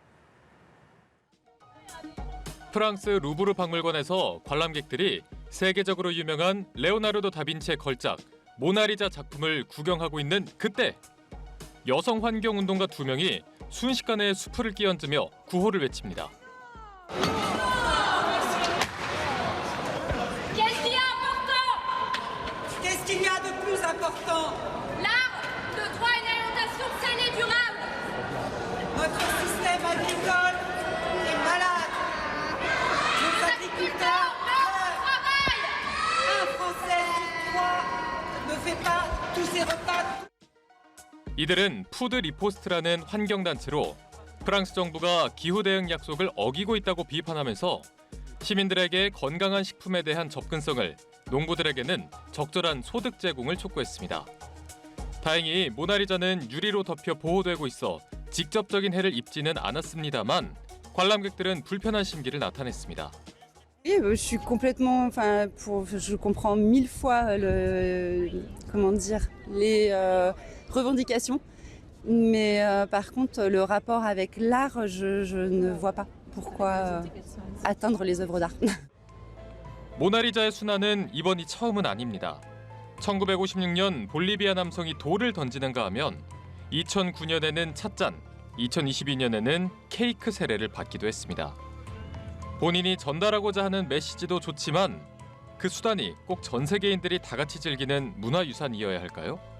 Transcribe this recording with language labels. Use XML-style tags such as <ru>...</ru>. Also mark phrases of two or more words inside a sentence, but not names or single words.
<ko>프랑스 루브르 박물관에서 관람객들이 세계적으로 유명한 레오나르도 다빈치의 걸작 모나리자 작품을 구경하고 있는 그때 여성 환경운동가 2명이 순식간에 수풀을 끼얹으며 구호를 외칩니다.</ko> <fr>Qu'est-ce qu'il y a de plus important? L'art, le droit et l'alimentation saine et durable. Notre système agricole est malade. Nos agriculteurs meurent. Un Français sur 3 ne fait pas tous ses repas.</fr> <ko>이들은 푸드 리포스트라는 환경단체로 프랑스 정부가 기후 대응 약속을 어기고 있다고 비판하면서 시민들에게 건강한 식품에 대한 접근성을, 농부들에게는 적절한 소득 제공을 촉구했습니다. 다행히 모나리자는 유리로 덮여 보호되고 있어 직접적인 해를 입지는 않았습니다만 관람객들은 불편한 심기를 나타냈습니다.</ko> <fr>Oui, je suis complètement, je comprends 1000 fois les revendications, mais par contre le rapport avec l'art, je ne vois pas pourquoi atteindre les œuvres d'art.</fr> <ko>모나리자의 순환은 이번이 처음은 아닙니다. 1956년 볼리비아 남성이 돌을 던지는가 하면 2009년에는 찻잔, 2022년에는 케이크 세례를 받기도 했습니다. 본인이 전달하고자 하는 메시지도 좋지만 그 수단이 꼭 전 세계인들이 다 같이 즐기는 문화유산이어야 할까요?</ko>